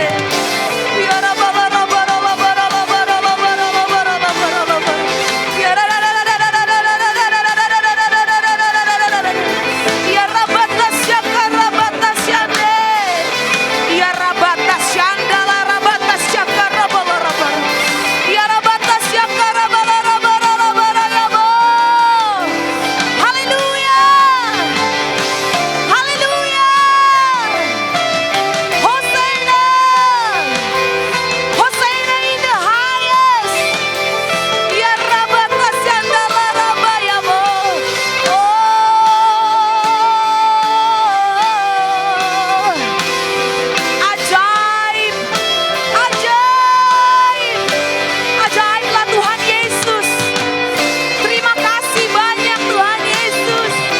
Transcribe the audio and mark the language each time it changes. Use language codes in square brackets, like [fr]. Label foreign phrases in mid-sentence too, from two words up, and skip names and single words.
[id] Ya rabala rabara rabara rabara rabara rabara rabara rabara. Ya da da da da da da da da da da da da da da da da. Ya rabatas yaka rabatas yande. Ya rabatas yandala rabatas yaka rabala rabara. Ya rabatas yaka rabala rabara rabara yabo. Haleluya. Haleluya. [en] Hosanna. Hosanna in the highest. Ya rabatas yandala rabayabo. [id] Oh, ajaib, ajaib, ajaiblah Tuhan Yesus. Terima kasih banyak Tuhan Yesus.